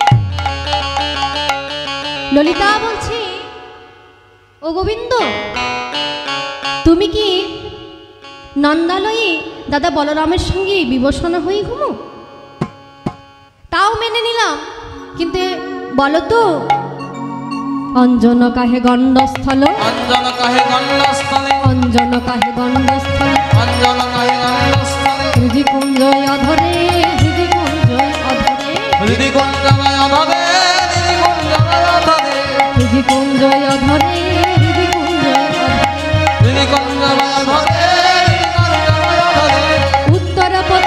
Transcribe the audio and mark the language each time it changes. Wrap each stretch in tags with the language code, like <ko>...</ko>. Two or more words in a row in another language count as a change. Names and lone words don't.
<bn>ললিতা বলছি, ও গোবিন্দ, তুমি কি নন্দালয়ে দাদা বলরামের সঙ্গে বিবসনা হয়ে ঘুমো? তাও মেনে নিলাম, কিন্তু বলো তো অঞ্জন কাহে গণ্ডস্থল, অঞ্জন কাহে গণ্ডস্থলে, অঞ্জন কাহে গণ্ডস্থল, অঞ্জন কাহে গণ্ডস্থলে, হৃদি কুঞ্জয় অধরে, হৃদি কুঞ্জয় অধরে, হৃদি কুঞ্জময় অধরে, হৃদি কুঞ্জময় অধরে, হৃদি কুঞ্জয় অধরে, হৃদি কুঞ্জয় অধরে, হৃদি কুঞ্জময় অধরে, হৃদি কুঞ্জময় অধরে। উত্তর</bn>